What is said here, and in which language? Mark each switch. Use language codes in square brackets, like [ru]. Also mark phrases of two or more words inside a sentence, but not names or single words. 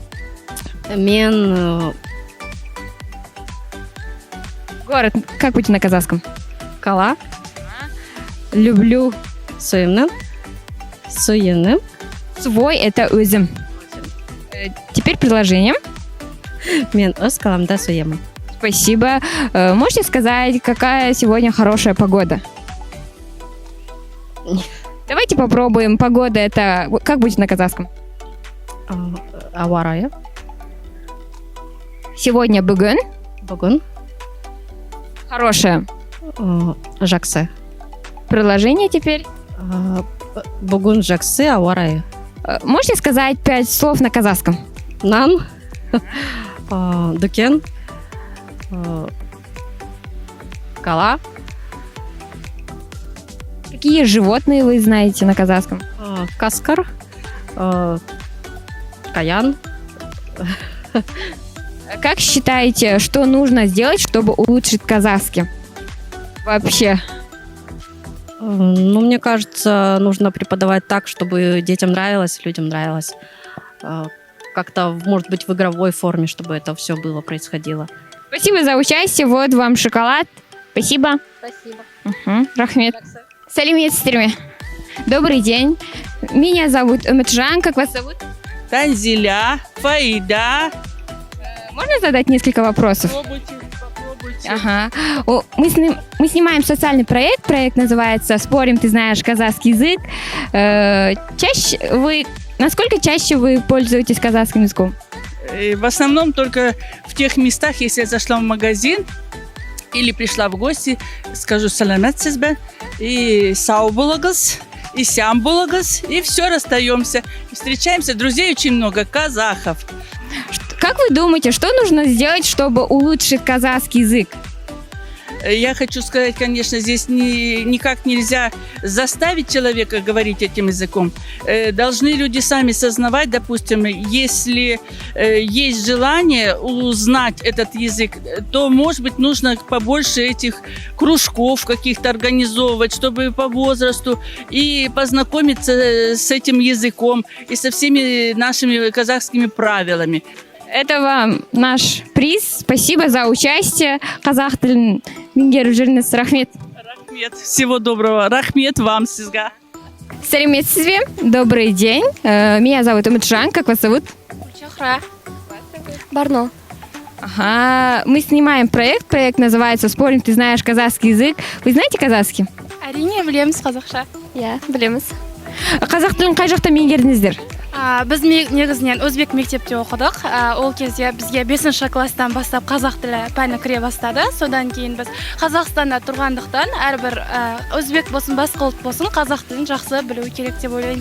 [kk] Мен [ru] Город. Как будет на казахском? [kk] кала [ru] Люблю. [kk] суемнің. [ru] Свой – это өзім. Теперь предложение. [kk] Мен өз қаламда суемін. [ru] Спасибо. Можете сказать, какая сегодня хорошая погода? Давайте попробуем. Погода – это... Как будет на казахском? [kk] Ауа райы. [ru] Сегодня бүгін. [kk] Бүгін [ru] Хорошая. [kk] жақсы. [ru] Приложение теперь. [kk] Бүгін жақсы ауа райы. [ru] Можете сказать 5 слов на казахском? [kk] Нан. Дүкен. Кала. [ru] Какие животные вы знаете на казахском? [kk] Каскар. Каян. [ru] Как считаете, что нужно сделать, чтобы улучшить казахский? Вообще. Ну, мне кажется, нужно преподавать так, чтобы детям нравилось, людям нравилось. Как-то, может быть, в игровой форме, чтобы это все было, происходило. Спасибо за участие. Вот вам шоколад. Спасибо. Спасибо. [kk] Рахмет. Сәлеметсіздер ме? [ru] Добрый день. Меня зовут Үмітжан. Как вас зовут? Танзиля, Фаида. Можно задать несколько вопросов? Попробуйте. Ага. Мы снимаем социальный проект. Проект называется «Спорим, ты знаешь казахский язык». Насколько чаще вы пользуетесь казахским языком? В основном только в тех местах, если я зашла в магазин или пришла в гости, скажу [kk] «саламат сізбе» [ru] и [kk] «сау болыңыз», [ru] и [kk] «сям болыңыз», [ru] и все, расстаемся. Встречаемся, друзей очень много, казахов. Как вы думаете, что нужно сделать, чтобы улучшить казахский язык? Я хочу сказать, конечно, здесь никак нельзя заставить человека говорить этим языком. Должны люди сами сознавать, допустим, если есть желание узнать этот язык, то, может быть, нужно побольше этих кружков каких-то организовывать, чтобы по возрасту и познакомиться с этим языком и со всеми нашими казахскими правилами. Это вам наш приз. Спасибо за участие. [kk] Қазақ тілін меңгеріп жүріңіз. Рахмет. Рахмет. [ru] Всего доброго. Рахмет вам, [kk] сізға. Сәлеметсіз бе? [ru] Добрый день. Меня зовут Үмітжан. Как вас зовут? Чахра. Барно. Ага. Мы снимаем проект. Проект называется «Спорим, ты знаешь казахский язык». Вы знаете казахский? [kk] Әрине білеміз қазақша. Иә, білеміз. Қазақ тілін қай жақта меңгердіңіздер? Біз негізінен өзбек мектепте оқыдық. Ол кезде бізге 5-ші класстан бастап қазақ тілі пәні кіре бастады. Содан кейін біз Қазақстанда тұрғандықтан әрбір өзбек болсын, басқа ұлт болсын, қазақ тілін жақсы білу керек деп ойлаймыз.